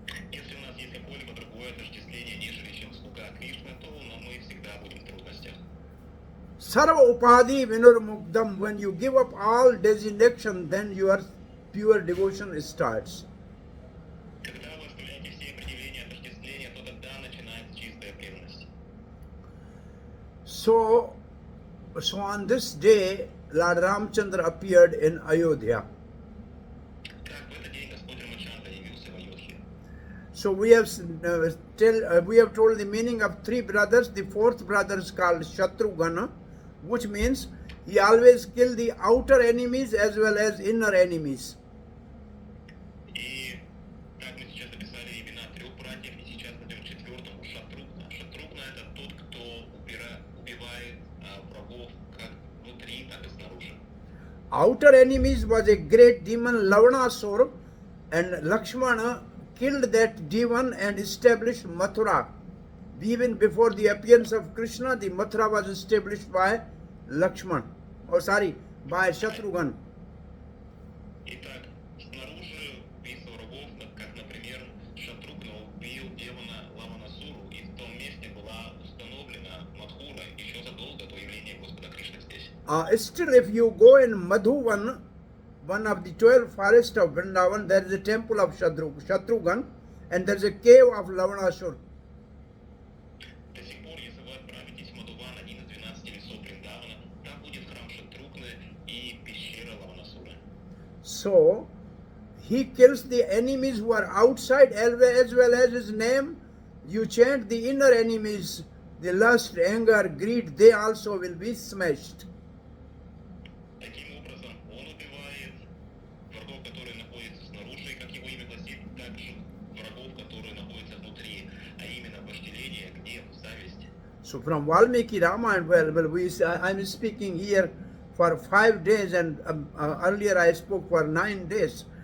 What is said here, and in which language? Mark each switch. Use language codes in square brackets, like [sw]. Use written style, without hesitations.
[ru] Если у нас есть какое-либо другое отождествление, нежели чем слуга Кришны, то мы всегда будем в трудностях. [sa] Sarva upadhi vinurmukdam, [en] when you give up all designation, then your pure devotion starts. [ru] Когда вы оставляете все определения отождествления, то тогда начинается чистая преданность. [en] So on this day, Lord Ramchandra appeared in Ayodhya. [ru] Так, в этот день Господь Рамачандра явился в Айодхе. [en] So we have we have told the meaning of three brothers. The fourth brother is called Shatrugana, which means he always killed the outer enemies as well as inner enemies. [ru] И как мы сейчас описали имена трех братьев, и сейчас пойдем к четвертому, Шатругна. Шатругна это тот, кто убивает врагов как внутри, так и снаружи. [en] Outer enemies was a great demon Lavanasur, and Lakshmana killed that demon and established Mathura. Even before the appearance of Krishna, the Mathura was established by Lakshman. By Shatrughan. [ru] Итак, снаружи убийство врагов, как, например, Шатругна убил демона Лаванасуру, и в том месте была установлена Мадхура еще задолго до явления Господа Кришны здесь. [en] Still, if you go in Madhuvan, one of the 12 forests of Vrindavan, there is a temple of Shatrughan, and there is a cave of Lavanasur. [ru] До сих пор, если вы отправитесь в Мадуван, один из 12 лесов Вриндавана, там будет храм Шатругны и пещера Лаванасуры. [en] So, he kills the enemies who are outside as well as his name. You chant the inner enemies, the lust, anger, greed, they also will be smashed. [ru] Таким образом, он убивает врагов, которые находятся снаружи, и как его имя гласит, также врагов, которые находятся внутри, а именно вожделение, гнев, зависть. [en] So from Valmiki Ramayana, I'm speaking here for 5 days, and earlier I spoke for 9 days.